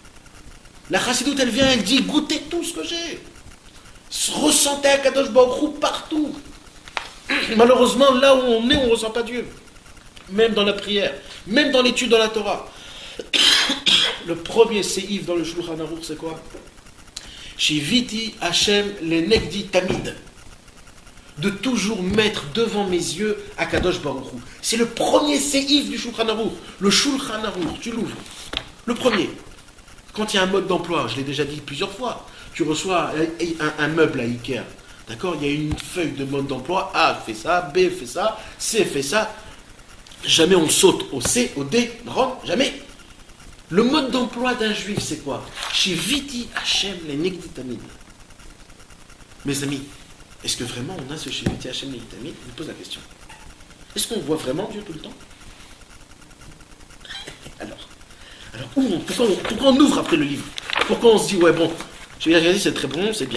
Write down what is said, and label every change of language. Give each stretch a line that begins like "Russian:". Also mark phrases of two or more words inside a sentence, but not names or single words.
French: La chassidoute, elle vient, elle dit, goûtez tout ce que j'ai. Ressentez
Hebrew: הקדוש ברוך הוא
French: partout. Malheureusement, là où on est, on ne ressent pas Dieu. même dans la prière, même dans l'étude de la Torah. Le premier séif dans le Shulchan Aruch, c'est quoi?
Hebrew: שויתי השם לנגדי תמיד.
French: De toujours mettre devant mes yeux
Hebrew: הקדוש ברוך הוא.
French: C'est le premier séif du Shulchan Aruch. Le Shulchan Aruch, tu l'ouvres. Le premier. Quand il y a un mode d'emploi, je l'ai déjà dit plusieurs fois, tu reçois un meuble à Ikea. D'accord? Il y a une feuille de mode d'emploi. A fait ça, B fait ça, C fait ça. Jamais on saute au C, au D, non, jamais. Le mode d'emploi d'un juif, c'est quoi?
Hebrew: שויתי השם לנגדי תמיד.
French: Mes amis, est-ce que vraiment on a ce
Hebrew: שויתי השם לנגדי תמיד?
French: Je me pose la question. Est-ce qu'on voit vraiment Dieu tout le temps? Alors pourquoi on ouvre après le livre? Pourquoi on se dit, ouais bon, je vais regarder, c'est très bon, c'est bien.